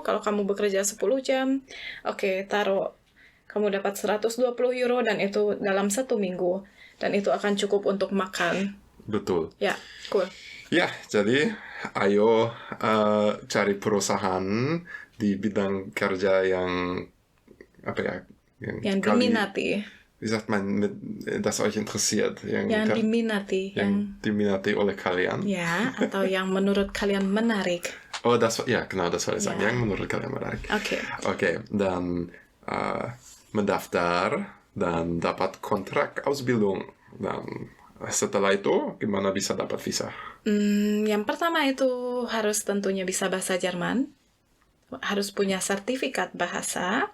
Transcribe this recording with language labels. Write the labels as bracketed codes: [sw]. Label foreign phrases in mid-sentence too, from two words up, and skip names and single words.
[id] Kalau kamu bekerja 10 jam, oke, taruh kamu dapat 120 euro dan itu dalam 1 minggu. Dan itu akan cukup untuk makan. Betul. Ya, cool. Ya, jadi ayo cari perusahaan di bidang kerja yang Yang diminati. [de] Wie sagt man, das euch interessiert? [id] Yang diminati. Yang diminati oleh kalian. Ya, atau yang menurut kalian menarik. [de] Oh, ja, genau, das soll ich sagen. [id] Yang menurut kalian menarik. Oke, dan mendaftar dan dapat kontrak Ausbildung. Dan setelah itu, gimana bisa dapat visa? Yang pertama itu harus tentunya bisa bahasa Jerman. Harus punya sertifikat bahasa.